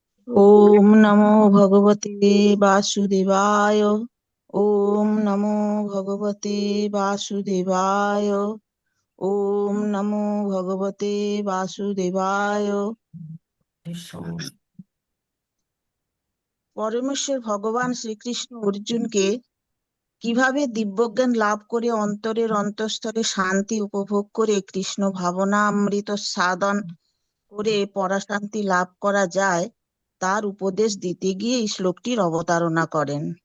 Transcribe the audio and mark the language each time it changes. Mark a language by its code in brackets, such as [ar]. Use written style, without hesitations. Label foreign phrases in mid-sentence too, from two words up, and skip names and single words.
[sa] ওম নমো ভগবতে বাসুদেবায়। ওম নমো ভগবতে বাসুদেবায়। ওম নমো ভগবতে বাসুদেবায়। [bn] পরমেশ্বর ভগবান শ্রীকৃষ্ণ অর্জুনকে কিভাবে দিব্যজ্ঞান লাভ করে অন্তরের অন্তঃস্থলে শান্তি উপভোগ করে কৃষ্ণ ভাবনামৃত সাধন করে পরাশান্তি লাভ করা যায় তার উপদেশ দিতে গিয়ে এই শ্লোকটির অবতারণা করেন।